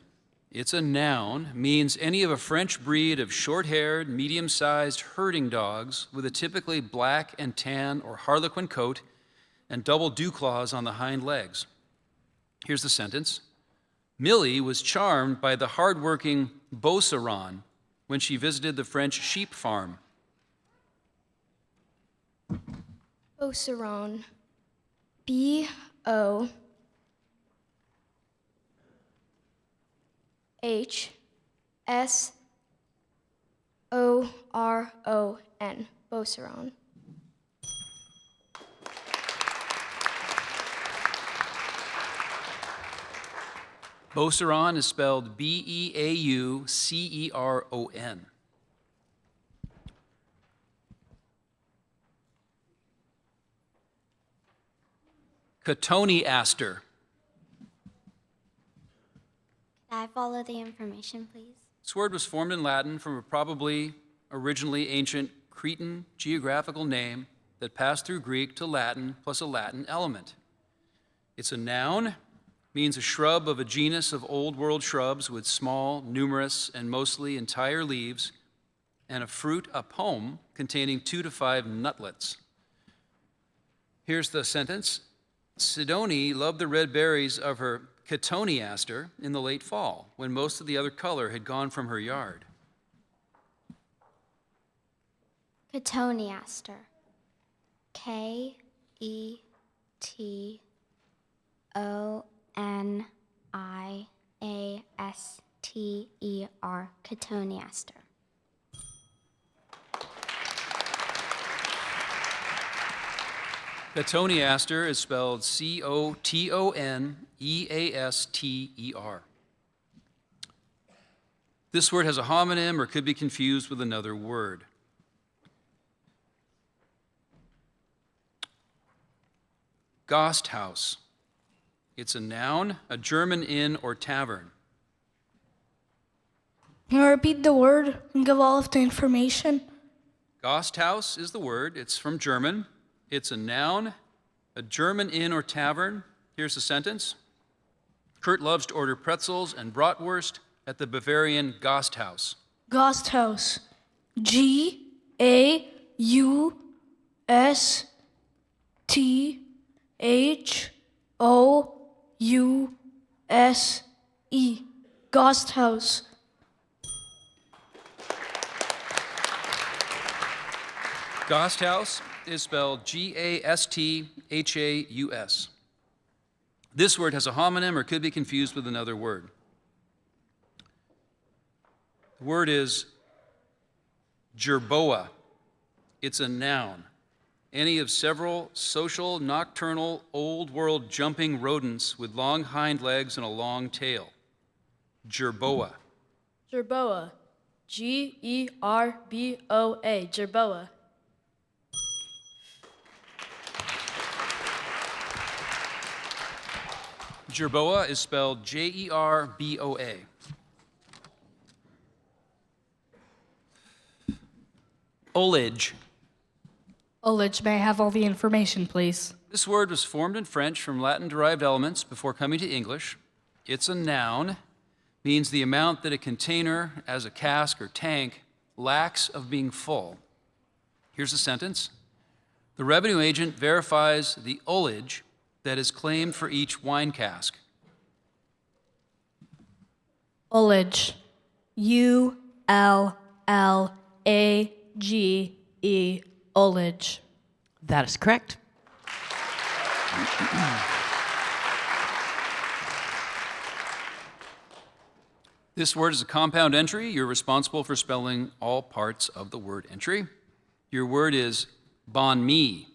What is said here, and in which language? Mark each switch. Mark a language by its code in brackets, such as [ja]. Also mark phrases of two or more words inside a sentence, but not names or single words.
[en] It's a noun, means any of a French breed of short-haired, medium-sized herding dogs with a typically black and tan or harlequin coat and double dew claws on the hind legs. Here's the sentence. Millie was charmed by the hard-working Beauceron when she visited the French sheep farm. Beauceron. B-O-H-S-O-R-O-N. Beauceron. Beauceron is spelled B-E-A-U-C-E-R-O-N. Cotoneaster. Can I have all of the information, please? This word was formed in Latin from a probably originally ancient Cretan geographical name that passed through Greek to Latin plus a Latin element. It's a noun, means a shrub of a genus of Old World shrubs with small, numerous, and mostly entire leaves, and a fruit, a pome, containing 2 to 5 nutlets. Here's the sentence. Sidoni loved the red berries of her cotoneaster in the late fall, when most of the other color had gone from her yard. Cotoneaster. K-E-T-O-N-I-A-S-T-E-R. Cotoneaster. Cotoneaster is spelled C-O-T-O-N-E-A-S-T-E-R. This word has a homonym or could be confused with another word. Gasthaus. It's a noun, a German inn or tavern. Can you repeat the word and give all of the information? Gasthaus is the word. It's from German. It's a noun, a German inn or tavern. Here's the sentence. Kurt loves to order pretzels and bratwurst at the Bavarian Gasthaus. Gasthaus. G-A-U-S-T-H-O-U-S-E. Gasthaus. Gasthaus is spelled G-A-S-T-H-A-U-S. This word has a homonym or could be confused with another word. The word is gerboa. It's a noun. Any of several social, nocturnal, old-world jumping rodents with long hind legs and a long tail. Gerboa. Jerboa. G-E-R-B-O-A. Jerboa. Jerboa is spelled J-E-R-B-O-A. Olage. Olage, may I have all the information, please? This word was formed in French from Latin-derived elements before coming to English. It's a noun, means the amount that a container, as a cask or tank, lacks of being full. Here's a sentence. The revenue agent verifies the olage that is claimed for each wine cask. Olage. U-L-L-A-G-E. Olage. That is correct. This word is a compound entry. You're responsible for spelling all parts of the word entry. Your word is banh mi.